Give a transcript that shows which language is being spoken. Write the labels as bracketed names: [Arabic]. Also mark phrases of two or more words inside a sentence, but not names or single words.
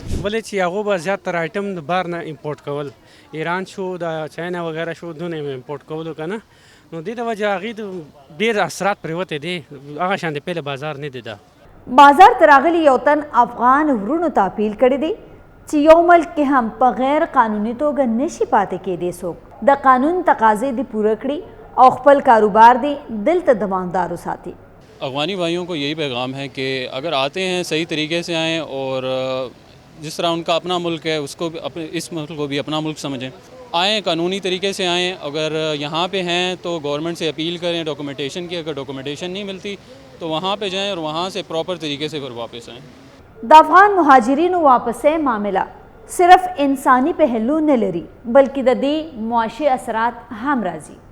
[Pashto] ولې چې هغو به زیاتره آیټم د بار نه امپورټ کول ایران شو د چاینا وغیره شو دونه یې امپورټ کولو که نه نو دې د وجې هغې د ډېر اثرات پرېوتی دی هغه شان د پهله بازار نه دی ده. بازار ته راغلي یو تن افغان ورونو ته اپیل کړی دی چې یو ملک کې هم په غیر قانوني توګه نشي پاتې کېدی څوک د قانون تقاضې دې پوره کړي او خپل کاروبار دې دلته دوامدار وساتي. [Urdu] افغانی بھائیوں کو یہی پیغام ہے کہ اگر آتے ہیں صحیح طریقے سے آئیں اور جس طرح ان کا اپنا ملک ہے اس کو بھی اپنے اس ملک کو بھی اپنا ملک سمجھیں. آئیں قانونی طریقے سے آئیں. اگر یہاں پہ ہیں تو گورنمنٹ سے اپیل کریں ڈاکیومنٹیشن کی. اگر ڈاکیومنٹیشن نہیں ملتی تو وہاں پہ جائیں اور وہاں سے پراپر طریقے سے پھر واپس آئیں. [Pashto] د افغان مهاجرینو واپسۍ معامله صرف انسانی پهلو نه لري بلکې د دې معاشي اثرات هم راځي.